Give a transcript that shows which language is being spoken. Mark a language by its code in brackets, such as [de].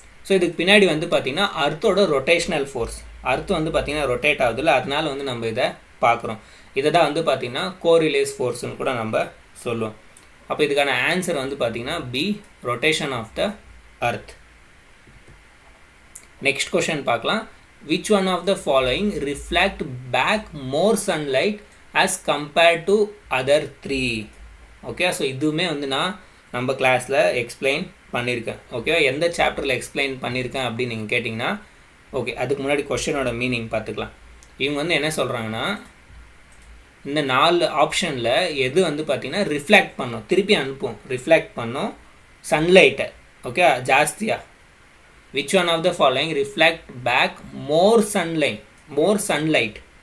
[ta] So இதுக்கு பின்னாடி வந்து பார்த்திங்கன்னா அர்த்தோட ரொட்டேஷ்னல் ஃபோர்ஸ், அர்த் வந்து பார்த்திங்கன்னா ரொட்டேட் ஆகுதுல்ல, அதனால வந்து நம்ம இதை பார்க்குறோம். இதை தான் வந்து பார்த்திங்கன்னா கோரிலேஸ் ஃபோர்ஸ்னு கூட நம்ம சொல்லுவோம். அப்போ இதுக்கான ஆன்சர் வந்து பார்த்திங்கன்னா பி, ரொட்டேஷன் ஆஃப் த அர்த். நெக்ஸ்ட் கொஷன் பார்க்கலாம். [en] which one of the following reflect back more sunlight as compared to other 3? [ta] Okay, so இதுவுமே வந்து நான் நம்ம கிளாஸில் எக்ஸ்பிளைன் பண்ணியிருக்கேன். ஓகே, எந்த சாப்டரில் எக்ஸ்பிளைன் பண்ணியிருக்கேன் அப்படின்னு நீங்கள் கேட்டிங்கன்னா ஓகே, அதுக்கு முன்னாடி கொஷனோட மீனிங் பார்த்துக்கலாம். இவங்க வந்து என்ன சொல்கிறாங்கன்னா இந்த 4 ஆப்ஷனில் எது வந்து பார்த்திங்கன்னா ரிஃப்ளெக்ட் பண்ணும், திருப்பி அனுப்பும், ரிஃப்ளெக்ட் பண்ணும் சன்லைட்டை. ஓகே, ஜாஸ்தியாக. [en] which one of the following reflect back more sunlight?